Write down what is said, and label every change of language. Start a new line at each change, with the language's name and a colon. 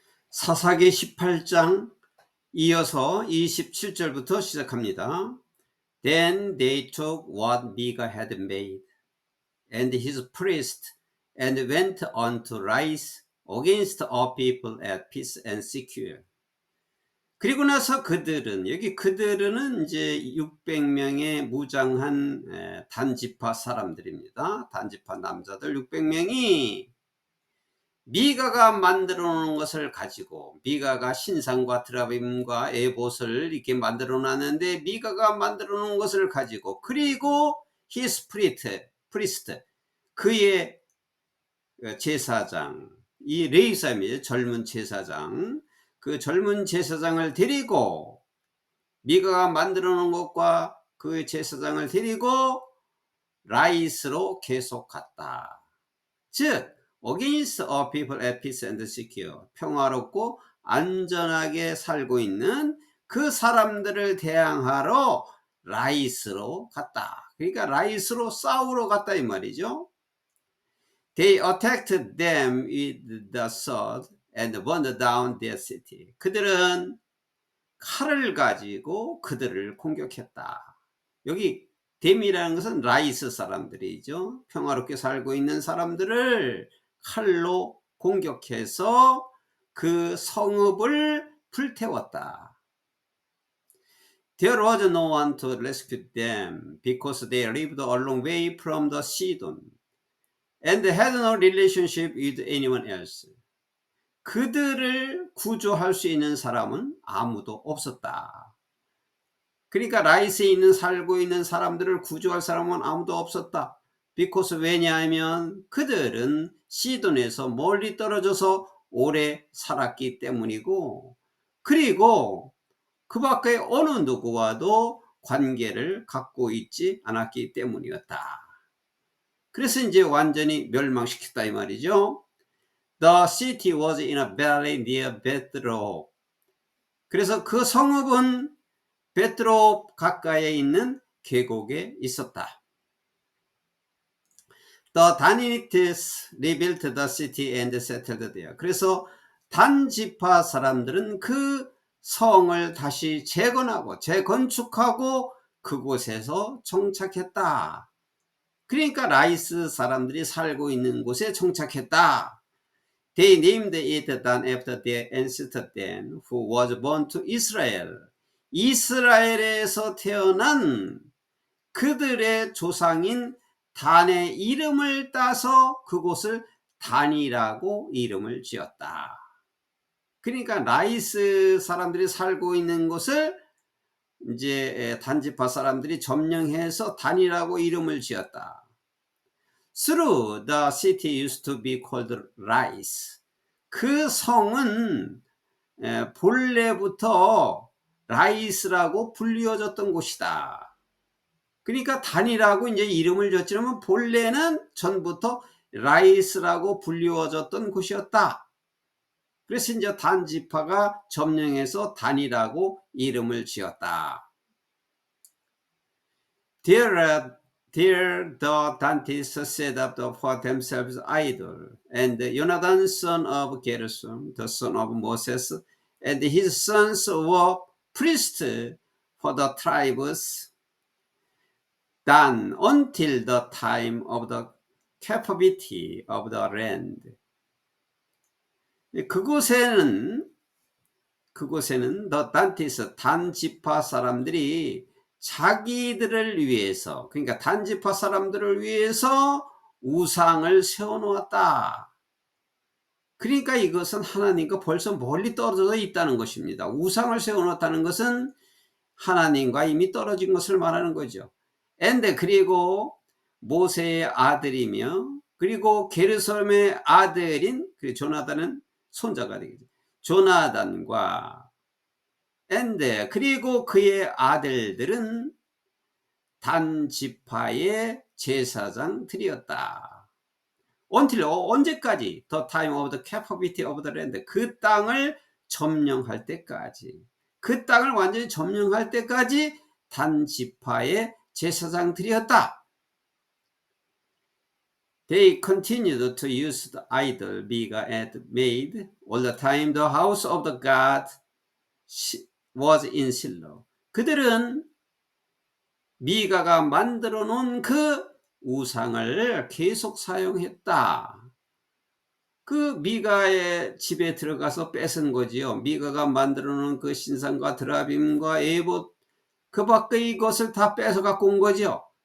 Korean: 사사기 18장 이어서 27절부터 시작합니다.
English: Then they took what Micah had made and his priest and went on to rise against all people at peace and secure.
Korean: 그리고 나서 그들은, 여기 그들은 이제 600명의 무장한 단지파 사람들입니다. 단지파 남자들 600명이 미가가 만들어 놓은 것을 가지고, 미가가 신상과 드라빔과 에봇을 이렇게 만들어 놨는데, 미가가 만들어 놓은 것을 가지고, 그리고
English: his priest,
Korean: 그의 제사장, 이 레위사입니다. 젊은 제사장, 그 젊은 제사장을 데리고, 미가가 만들어 놓은 것과 그 제사장을 데리고 라이스로 계속 갔다. 즉
English: against all people at peace and secure,
Korean: 평화롭고 안전하게 살고 있는 그 사람들을 대항하러 라이스로 갔다. 그러니까 라이스로 싸우러 갔다 이 말이죠.
English: They attacked them with the sword and burned down their city.
Korean: 그들은 칼을 가지고 그들을 공격했다. 여기 댐이라는 것은 라이스 사람들이죠. 평화롭게 살고 있는 사람들을 칼로 공격해서 그 성읍을 불태웠다.
English: There was no one to rescue them because they lived a long way from the Sidon and had no relationship with anyone else.
Korean: 그들을 구조할 수 있는 사람은 아무도 없었다. 그러니까 라이스에 살고 있는 사람들을 구조할 사람은 아무도 없었다.
English: because
Korean: 왜냐하면 그들은 시돈에서 멀리 떨어져서 오래 살았기 때문이고, 그리고 그 밖에 어느 누구와도 관계를 갖고 있지 않았기 때문이었다. 그래서 이제 완전히 멸망시켰다 이 말이죠.
English: The city was in a valley near Bethrob.
Korean: 그래서 그 성읍은 베트롭 가까이에 있는 계곡에 있었다.
English: The Danites rebuilt the city and settled there.
Korean: 그래서 단지파 사람들은 그 성을 다시 재건하고 재건축하고 그곳에서 정착했다. 그러니까 라이스 사람들이 살고 있는 곳에 정착했다.
English: They named it Dan after their ancestor Dan, who was born to Israel.
Korean: 이스라엘에서 태어난 그들의 조상인 단의 이름을 따서 그곳을 단이라고 이름을 지었다. 그러니까 라이스 사람들이 살고 있는 곳을 이제 단지파 사람들이 점령해서 단이라고 이름을 지었다.
English: Through the city used to be called Rice.
Korean: 그 성은 본래부터 라이스라고 불리워졌던 곳이다. 그러니까 단이라고 이제 이름을 줬지만 본래는 전부터 라이스라고 불리워졌던 곳이었다. 그래서 이제 단지파가 점령해서 단이라고 이름을 지었다.
English: There the Danites set up for themselves idol, and Jonathan, son of Gershom, the son of Moses, and his sons were priests for the tribes Dan until the time of the captivity of the land.
Korean: 그곳에는
English: the Danites,
Korean: 단지파 사람들이 자기들을 위해서, 그러니까 단지파 사람들을 위해서 우상을 세워놓았다. 그러니까 이것은 하나님과 벌써 멀리 떨어져 있다는 것입니다. 우상을 세워놓았다는 것은 하나님과 이미 떨어진 것을 말하는 거죠. 그리고 모세의 아들이며, 그리고 게르솜의 아들인 조나단은 손자가 되겠죠. 조나단과 그리고 그의 아들들은 단지파의 제사장들이었다.
English: Until
Korean: 언제까지?
English: The time of the captivity of the land.
Korean: 그 땅을 점령할 때까지. 그 땅을 완전히 점령할 때까지 단지파의 제사장들이었다.
English: They continued to use the idol Miga had made all the time the house of the God was in Shiloh.
Korean: 그들은 미가가 만들어 놓은 그 우상을 계속 사용했다. 그 미가의 집에 들어가서 뺏은 거지요. 미가가 만들어 놓은 그 신상과 드라빔과 에봇 그 밖의 것을 다 뺏어 갖고 온 거죠.